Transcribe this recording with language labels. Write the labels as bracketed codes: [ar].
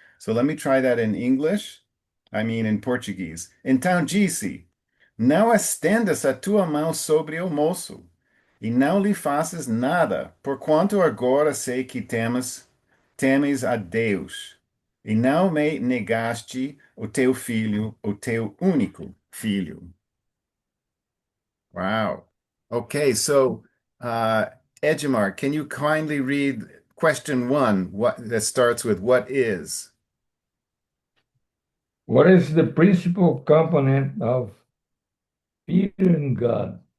[en] So let me try that in English. I mean in Portuguese. [pt] Então disse: Não estendas a tua mão sobre o moço, e não lhe faças nada, porquanto agora sei que temes a Deus, e não me negaste o teu filho, o teu único filho. [en] Wow. Okay, so Edgemar, can you kindly read question one, what that starts with what is? What is the principal component of fearing God?